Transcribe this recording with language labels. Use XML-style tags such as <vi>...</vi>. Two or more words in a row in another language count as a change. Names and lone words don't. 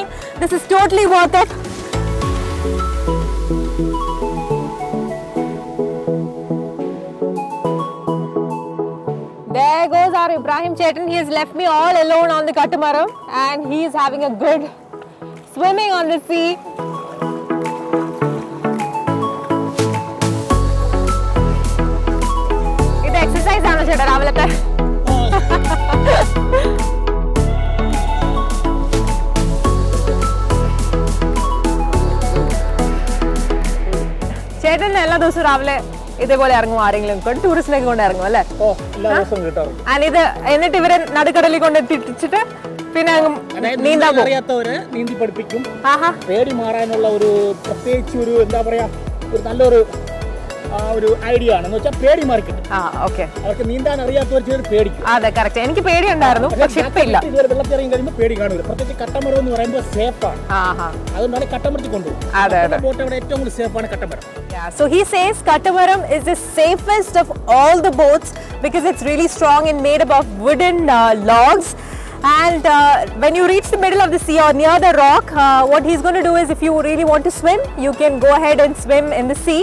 <en>This is totally worth it. There goes our Ibrahim Chetan. He has left me all alone on the catamaran and he is having a good swimming on the sea. It's exercise</en> <ml>ആണ് ചേട്ടാ രാവിലത്തെ. ചേട്ടൻ എല്ലാ ദിവസം രാവിലെ ഇതേപോലെ ഇറങ്ങും ആരെങ്കിലും കൊണ്ട് ടൂറിസ്റ്റിനൊക്കെ കൊണ്ട് ഇറങ്ങും അല്ലേ? and ഇത് എന്നിട്ട് ഇവരെ നടുക്കടലിൽ കൊണ്ട് എത്തിച്ചിട്ട് പിന്നെ നീന്താൻ പോകും. അറിയാത്തവരെ നീന്തി പഠിപ്പിക്കും. പേടി മാറാനുള്ള ഒരു പ്രത്യേകിച്ച് ഒരു എന്താ പറയാ ഒരു നല്ലൊരു ഒരു ഐഡിയ ആണ്. എന്ന് വെച്ചാൽ പേടി മാറിക്കിട്ടും. അവർക്ക് നീന്താൻ അറിയാത്തവർ ചിലർ പേടിക്കും. അതെ കറക്റ്റ്. എനിക്ക് പേടിയുണ്ടായിരുന്നു പക്ഷെ ഇപ്പൊ ഇല്ല. ഇതുവരെ വെള്ളത്തിറങ്ങി കഴിയുമ്പോൾ പേടി കാണില്ല. പ്രത്യേകിച്ച് കട്ടമരം എന്ന് പറയുമ്പോൾ സേഫ് ആണ്. അതുകൊണ്ടാണ് കട്ടമരത്തിൽ കൊണ്ടുപോകും. ബോട്ട് അവിടെ ഏറ്റവും കൂടുതൽ സേഫ് ആണ് കട്ടമരം.</ml> <en>So he says Katamaram is the safest of all the boats because it's really strong and made up of wooden logs. And when you reach the middle of the sea or near the rock, what he's going to do is if you really want to swim, you can go ahead and swim in the sea.</en>